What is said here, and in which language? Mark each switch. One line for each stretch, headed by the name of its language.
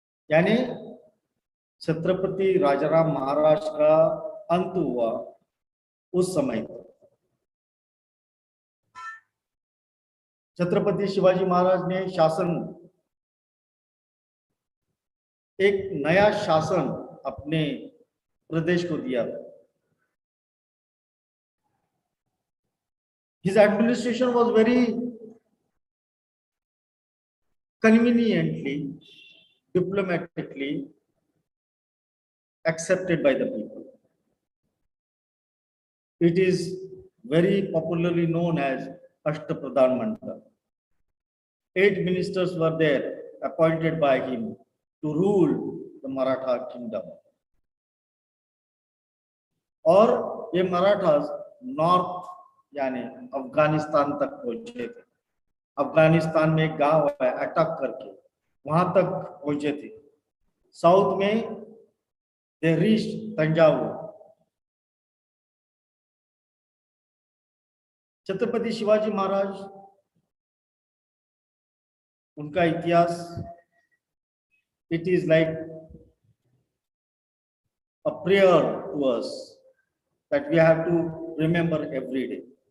Hindi: यानी छत्रपति राजाराम महाराज का अंत हुआ उस समय तक। छत्रपति शिवाजी महाराज ने शासन, एक नया शासन अपने प्रदेश को दिया।
English: His administration was very conveniently, diplomatically accepted by the people. It is very popularly known as Asht Pradhan Mandal. 8 ministers were there appointed by him to rule the Maratha kingdom.
Hindi: और ये मराठास नॉर्थ यानी अफगानिस्तान तक पहुंचे थे। अफगानिस्तान में एक गांव है अटक करके, वहां तक पहुंचे थे। साउथ में
English: they reached
Hindi: तंजावुर।
English: Chhatrapati Shivaji Maharaj,
Hindi: उनका इतिहास,
English: it is like a prayer to us that we have to remember every day.